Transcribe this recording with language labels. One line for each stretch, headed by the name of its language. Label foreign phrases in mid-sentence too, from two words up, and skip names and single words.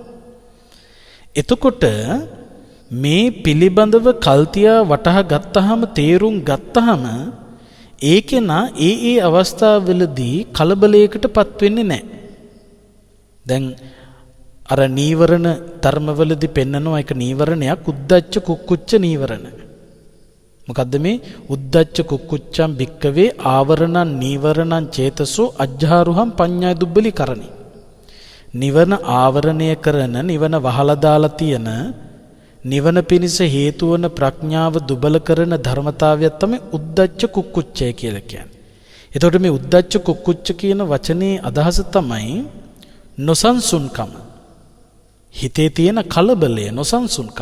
Sinhala: එතකොට මේ පිළිබඳව කල්තියා වටහා ගත්තාම, තේරුම් ගත්තාම ඒකේනා ඒ අවස්ථාවවලදී කලබලයකටපත් වෙන්නේ නැහැ. දැන් අර නීවරණ ධර්මවලදී පෙන්නනවා එක නීවරණයක්,
Pali: උද්දච්ච කුක්කුච්ච නීවරණ.
Sinhala: මොකද්ද මේ?
Pali: උද්දච්ච කුක්කුච්චම් භික්කවේ ආවරණං නීවරණං චේතසෝ අජ්ජාරුහං පඤ්ඤාය දුබ්බලි කරණි.
Sinhala: නිවන ආවරණය කරන, නිවන වහලා දාලා තියෙන, නිවන පිණිස හේතු වන ප්‍රඥාව දුබල කරන ධර්මතාවයක් තමයි උද්දච්ච කුක්කුච්චය කියලා කියන්නේ. එතකොට මේ
Pali: උද්දච්ච කුක්කුච්ච
Sinhala: කියන වචනේ අදහස තමයි නොසන්සුන්කම, හිතේ තියෙන කලබලය, නොසන්සුන්කම.